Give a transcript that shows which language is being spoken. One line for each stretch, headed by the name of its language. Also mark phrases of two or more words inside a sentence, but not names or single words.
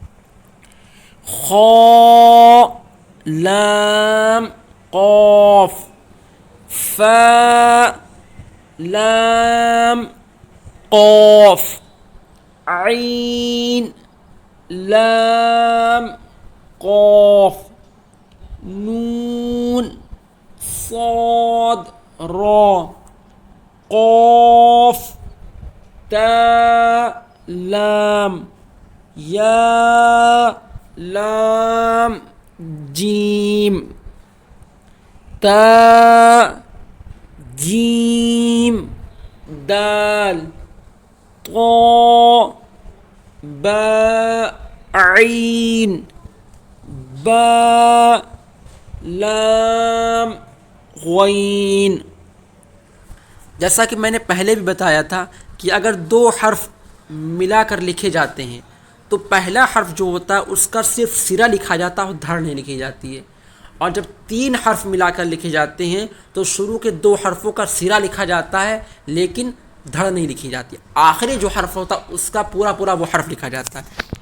Urdu: خا لام قاف فا لام قاف عین لام قاف نون صاد را قاف تا لام یا لام جیم تا جیم دال طا با عین با لام غین۔ جیسا کہ میں نے پہلے بھی بتایا تھا کہ اگر 2 حرف ملا کر لکھے جاتے ہیں تو پہلا حرف جو ہوتا ہے اس کا صرف سرا لکھا جاتا ہے اور دھڑ نہیں لکھی جاتی ہے، اور جب 3 حرف ملا کر لکھے جاتے ہیں تو شروع کے 2 حرفوں کا سرا لکھا جاتا ہے لیکن دھڑ نہیں لکھی جاتی، آخری جو حرف ہوتا ہے اس کا پورا پورا وہ حرف لکھا جاتا ہے۔